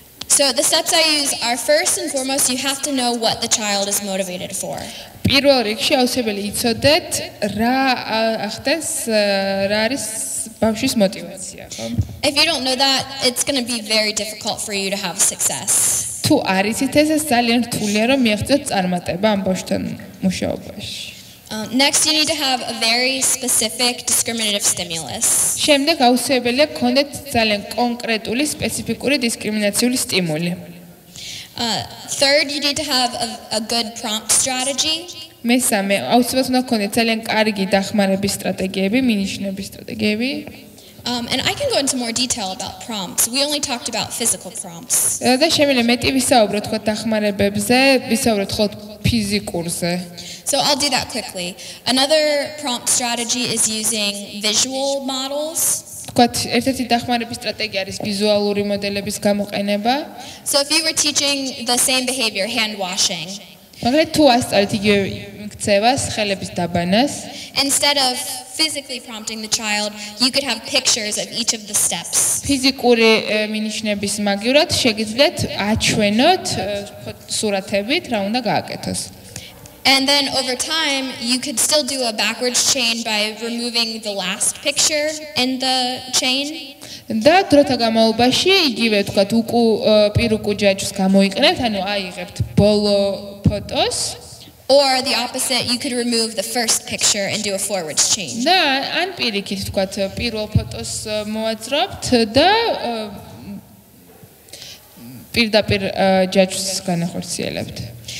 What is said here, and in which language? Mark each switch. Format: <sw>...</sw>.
<en>So the steps I use are first and foremost you have to know what the child is motivated for.</en> <ka>პირველ რიგში აუცილებელი იცოდეთ რა ახდენს რა არის ბავშვის мотиваცია, ხო?</ka> <en>If you don't know that, it's going to be very difficult for you to have success.</en> <ka>თუ არ იცით ეს ძალიან რთულია რომ მიაღწიოთ წარმატება ამ ბავშვთან მუშაობაში.</ka> <en>Next you need to have a very specific discriminative stimulus.</en> <ka>შემდეგ აუცილებელია გქონდეთ ძალიან კონკრეტული სპეციფიკური დისკრიმინაციული სტიმული.</ka> <en>Third you need to have a good prompt strategy.</en> <ka>მესამე აუცილებლად უნდა გქონდეთ ძალიან კარგი დახმარების სტრატეგიები, მინიშნების სტრატეგიები.</ka> <en>And I can go into more detail about prompts. We only talked about physical prompts.</en> <ka>და შემიძლია მეტი ვისაუბროთ თქვა დახმარებებზე, ვისაუბროთ ხოლმე ფიზიკურზე.</ka> <en>So I'll do that quickly. Another prompt strategy is using visual models.</en> <ka>თქვათ ერთ-ერთი დახმარების სტრატეგია არის ვიზუალური მოდელების გამოყენება.</ka> <en>So if you were teaching the same behavior, hand washing,</en> <ka>მაგრამ თუ ასწავლეთ იგივე ქცევას, ხელების დაბანას,</ka> <en>instead of physically prompting the child, you could have pictures of each of the steps.</en> <ka>ფიზიკური მინიშნების მაგივრად შეგიძლიათ აჩვენოთ სურათებით რა უნდა გააკეთოს.</ka> <en>And then over time, you could still do a backwards chain by removing the last picture in the chain.</en> <ka>და დროთა განმავლობაში იგივე თქვათ პირუკუ ჯაჭვს გამოიყენებთ, ანუ აიღებთ ბოლო ფოტოს.</ka> <en>Or the opposite, you could remove the first picture and do a forwards chain.</en> <ka>და ან პირიქით თქვათ პირველ ფოტოს მოვაძრობთ და პირდაპირ ჯაჭვს განახორციელებთ.</ka>